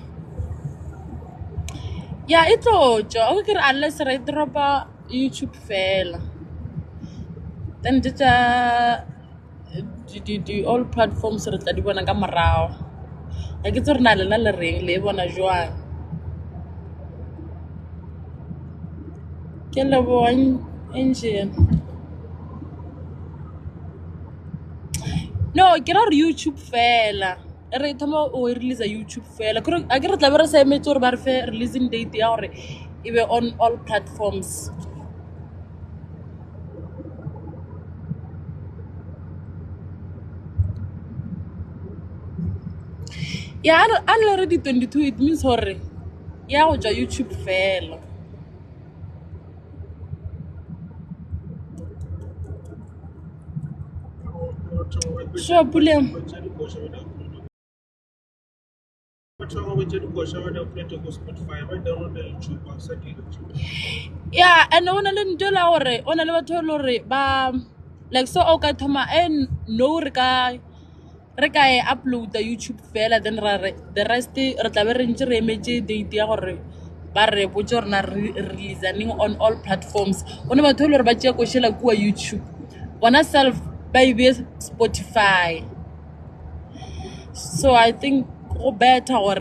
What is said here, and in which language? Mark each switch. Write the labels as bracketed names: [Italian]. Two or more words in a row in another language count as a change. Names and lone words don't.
[Southern Sotho] yeah e tlo tswa o ke re unless re dropa YouTube fela [English] then the all platforms [Southern Sotho] re tla di bona ka morao a ke tse re na lena le reng le bona jwang ke leboha angel no ke ra re YouTube fela re thoma o release YouTube fela a ke re tla be re sa emetse gore ba re fe releasing date ya gore e be [English] on all platforms yeah already 22 it means [Southern Sotho] gore ya go tswa YouTube fela sure Puleng yeah and ona le ntho la gore ona le batho le gore ba like so o ka thoma and no re ka e uploada YouTube fela [English] then the rest [Southern Sotho] re tla be re ntse re emetse date ya gore ba re botse gore na [English] releasing on all platforms [Southern Sotho] ona batho le gore ba tšea koshela kua YouTube bona self ba ibe Spotify [English] so I think [Southern Sotho] go better gore